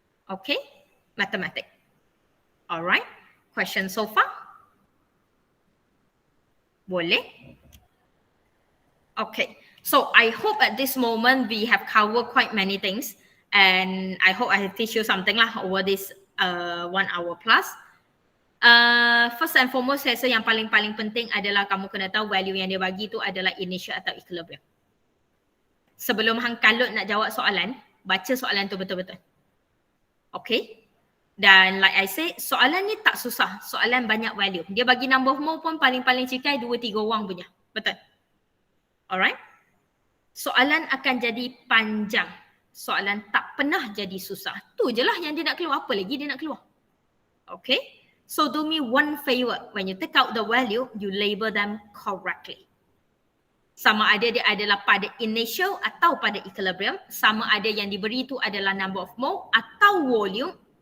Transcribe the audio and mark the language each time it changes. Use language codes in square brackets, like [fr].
[en] Okay, mathematics. Alright, question so far? [ms] Boleh? [en] Okay, so I hope at this moment we have covered quite many things. And I hope I have teach you something lah over this 1 hour plus. [ms] First and foremost, saya rasa yang paling penting adalah kamu kena tahu value yang dia bagi tu adalah initial atau equilibrium. Sebelum hang kalut nak jawab soalan, baca soalan tu betul-betul. Okay? Dan [en] like I say, [ms] soalan ni tak susah. Soalan banyak value. Dia bagi number of mole pun paling cikai 2-3 orang punya. Betul? Alright? Soalan akan jadi panjang. Soalan tak pernah jadi susah. Tu je lah yang dia nak keluar. Apa lagi dia nak keluar? [en] Okay? So do me one favor. When you take out the value, you label them correctly. [ms] Sama ada dia adalah pada initial atau pada equilibrium. Sama ada yang diberi itu adalah number of mole atau volume.